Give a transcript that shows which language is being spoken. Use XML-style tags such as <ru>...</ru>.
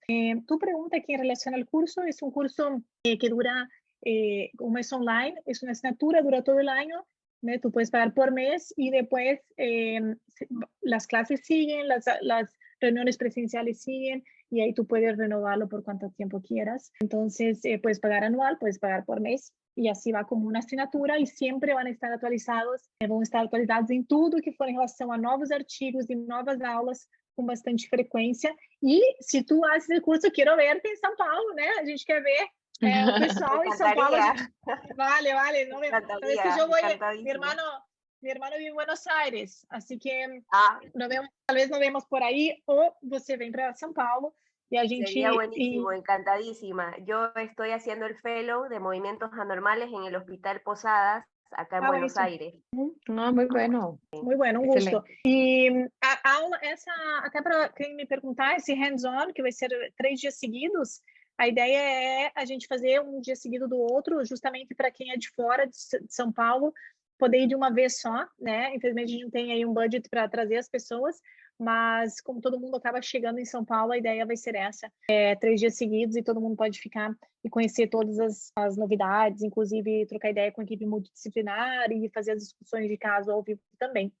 <es>Tu pregunta aquí en relación al curso, es un curso que dura un mes online, es una asignatura, dura todo el año, ¿no? Tú puedes pagar por mes y después las clases siguen, las reuniones presenciales siguen, y ahí tú puedes renovarlo por cuánto tiempo quieras. Entonces, puedes pagar anual, puedes pagar por mes, y así va como una asignatura, y siempre van a estar atualizados,</es> <pt>vão estar atualizados em tudo que for em relação a novos artigos e novas aulas com bastante frequência. E se tu haces o curso, quero verte em São Paulo, né? A gente quer ver o pessoal em São Paulo.</pt> <es>Vale. No, sabes que yo voy, mi hermano vive en Buenos Aires, así que tal vez nos vemos por ahí, o</es> <pt>você vem para São Paulo.</pt> <es>Y a gente, sería buenísimo, encantadísima. Yo estoy haciendo el fellow de movimientos anormales en el Hospital Posadas, acá en Buenos Aires. Muy bueno. Muy bueno, un gusto.</es> <pt>E a aula, até para quem me perguntar, esse hands-on, que vai ser 3 dias seguidos, a ideia é a gente fazer um dia seguido do outro, justamente para quem é de fora de São Paulo, poder ir de uma vez só, né? Infelizmente a gente não tem aí um budget para trazer as pessoas, mas como todo mundo acaba chegando em São Paulo, a ideia vai ser essa, 3 dias seguidos, e todo mundo pode ficar e conhecer todas as novidades, inclusive trocar ideia com a equipe multidisciplinar e fazer as discussões de caso ao vivo também.</pt>